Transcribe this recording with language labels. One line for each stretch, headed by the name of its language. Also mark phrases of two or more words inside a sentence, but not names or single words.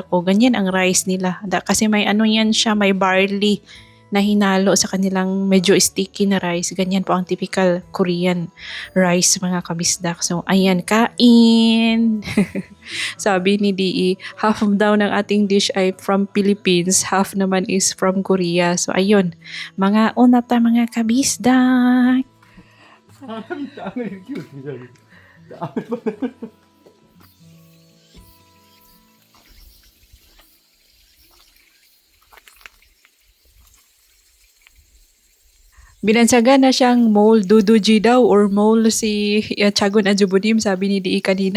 Filipino: O ganyan ang rice nila. Kasi may ano yan siya, may barley na hinalo sa kanilang medyo sticky na rice. Ganyan po ang
English: typical Korean rice
Filipino: mga kabisdak. So ayan, kain! Sabi ni DE, half daw ng ating dish ay from Philippines, half naman
English: is from Korea.
Filipino: So ayun, mga unata mga kabisdak.
Korean: 사람이 땅을 이렇게 어떻게 살지? 땅을
Filipino: Binansagan na siyang mole duduji daw or mole si Tiagon Adjubunim, sabi ni DE kanina.